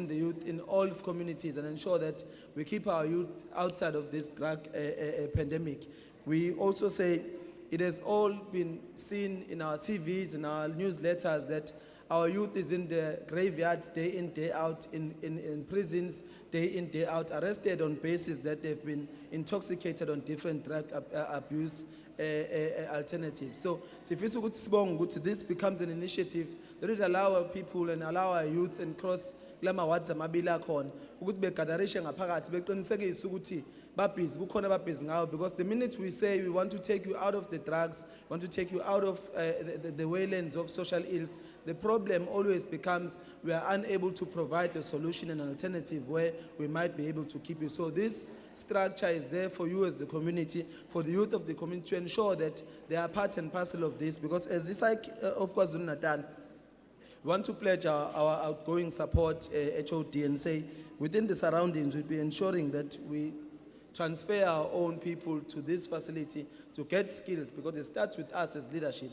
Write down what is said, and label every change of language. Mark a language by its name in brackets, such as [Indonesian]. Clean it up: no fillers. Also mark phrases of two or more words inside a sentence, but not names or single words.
[English] the youth in all communities and ensure that we keep our youth outside of this drug pandemic, we also say it has all been seen in our TVs, in our newsletters that our youth is in the graveyards day in, day out, in prisons day in, day out, arrested on basis that they've been intoxicated on different drug abuse alternatives. So if this becomes an initiative that would allow our people and allow our youth and cross [Zulu] kulama wards amabili akhona ukuthi begadarishe ngaphakathi beqinisekise ukuthi babhizi kukhona babhizi ngawo, [English] because the minute we say we want to take you out of the drugs, want to take you out of the waylands of social ills, the problem always becomes we are unable to provide a solution and an alternative where we might be able to keep you. So this structure is there for you as the community, for the youth of the community, to ensure that they are part and parcel of this, because as this of KwaZulu-Natal, we want to pledge our outgoing support, HOD, and say within the surroundings we'll be ensuring that we transfer our own people to this facility to get skills, because it starts with us as leadership.